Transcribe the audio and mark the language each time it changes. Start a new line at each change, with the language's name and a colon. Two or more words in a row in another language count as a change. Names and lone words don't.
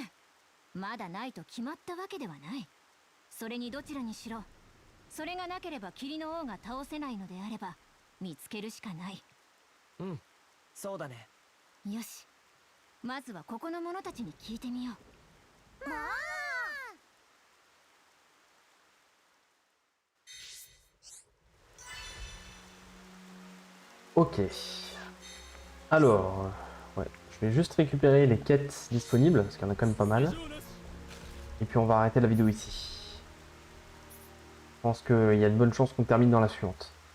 Japanese: まだないと決まったわけではない。それにどちらにしろ、それがなければ霧の王が倒せないのであれば見つけるしかない。うん、そうだね。よし、まずはここの者たちに聞いてみよう。もう
French: Ok. Alors, ouais, je vais juste récupérer les quêtes disponibles, parce qu'il y en a quand même pas mal. Et puis on va arrêter la vidéo ici. Je pense qu'il y a de bonnes chances qu'on termine dans la suivante.